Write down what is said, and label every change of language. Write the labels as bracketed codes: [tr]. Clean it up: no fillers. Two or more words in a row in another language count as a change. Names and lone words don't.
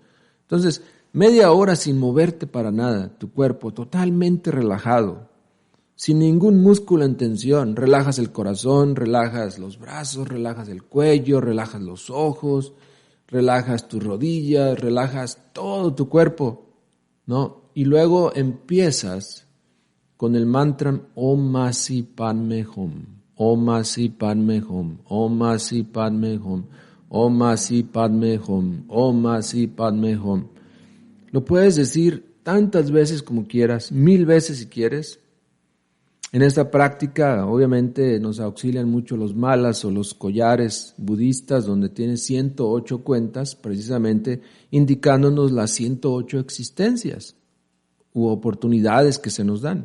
[es] Entonces, 1/2 hora sin moverte para nada, tu cuerpo totalmente relajado, sin ningún músculo en tensión. Relajas el corazón, relajas los brazos, relajas el cuello, relajas los ojos, relajas tus rodillas, relajas todo tu cuerpo, ¿no? Y luego empiezas con el mantra [sa] Om Mani Padme Hum. Om Mani Padme Hum, Om Mani Padme Hum, Om Mani Padme Hum, Om Mani Padme Hum. [es] Lo puedes decir tantas veces como quieras, 1000 veces si quieres. En esta práctica, obviamente, nos auxilian mucho los malas o los collares budistas, donde tienen 108 cuentas, precisamente indicándonos las 108 existencias u oportunidades que se nos dan.